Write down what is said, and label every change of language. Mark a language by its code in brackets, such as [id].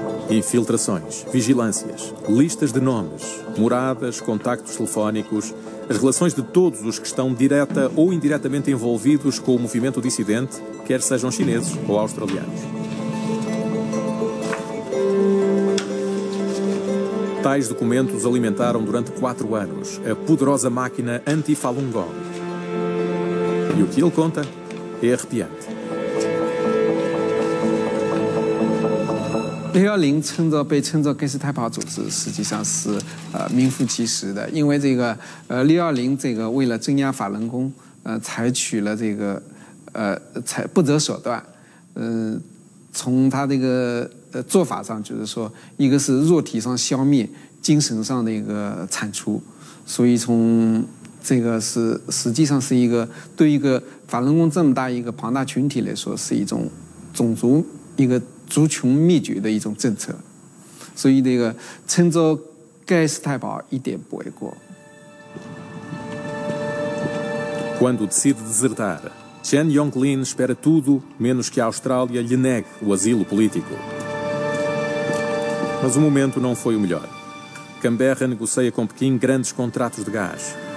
[pt] Infiltrações, vigilâncias, listas de nomes, moradas, contactos telefónicos, as relações de todos os que estão direta ou indiretamente envolvidos com o movimento dissidente, quer sejam chineses ou australianos. Tais documentos alimentaram durante 4 anos a poderosa máquina anti-Falun Gong. E o que ele conta é arrepiante. [zh] 610被称作盖世太保组织，实际上是名副其实的，因为这个610这个为了镇压法轮功，采取了这个不择手段，从他这个做法上就是说，一个是肉体上消灭，精神上的一个铲除，所以从这个是实际上是一个对一个法轮功这么大一个庞大群体来说，是一种种族一个族群灭绝的一种政策，所以这个称作盖世太保一点不为过。 [pt] Quando decide desertar, Chen Yonglin espera tudo menos que a Austrália lhe negue o asilo político. Mas o momento não foi o melhor. Canberra negocia com Pequim grandes contratos de gás.